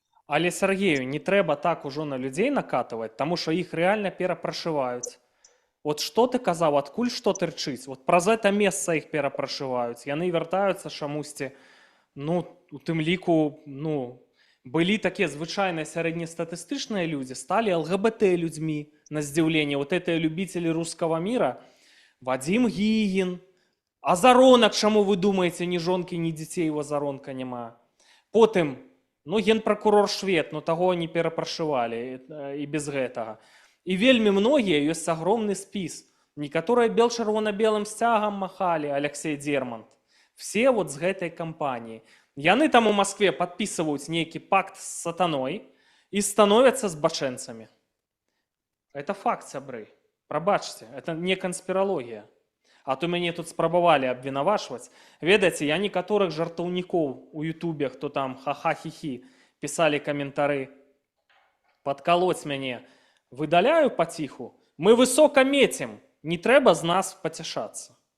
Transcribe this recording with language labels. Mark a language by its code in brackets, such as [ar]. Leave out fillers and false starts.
[be] Але Сергею, не трэба так ужо на людзей накатываць, таму што іх рэальна перапрашываюць. Вот што ты казаў, адкуль што тырчыць? Вот праз гэта месца іх перапрашываюць. Яны вяртаюцца чамусьці, у тым ліку, былі такія звычайныя сярэднестатыстычныя людзі, сталі ЛГБТ-людзьмі на здзіўленне. [ru] Вот это любители русского мира. [be] Вадим Гігін. Азаронак, чаму вы думаеце, ні жонкі, ні дзяцей у Азаронка няма. Потым, генпракурор Швед, таго не перапрашывалі і без гэтага. І вельмі многія, ёсць агромны спіс. Некаторыя бел-чырвона-белым сцягам махалі, Алексей Дермант. Все вот з гэтай кампаніі. Яны там у Москве падпісваюць нейкі пакт з сатаной і становяцца збачэнцамі. [ru] Это факт, сябры. [be] Прабачце, это не канспіралогія. А то мяне тут спрабавалі абвінавачваць. Ведаеце, я некаторых жартаўнікоў у Ютубе, хто там ха-ха-хі-хі, пісалі каментары, падкалоць мяне. Выдаляю паціху. Мы высока мецім, не трэба з нас пацяшацца.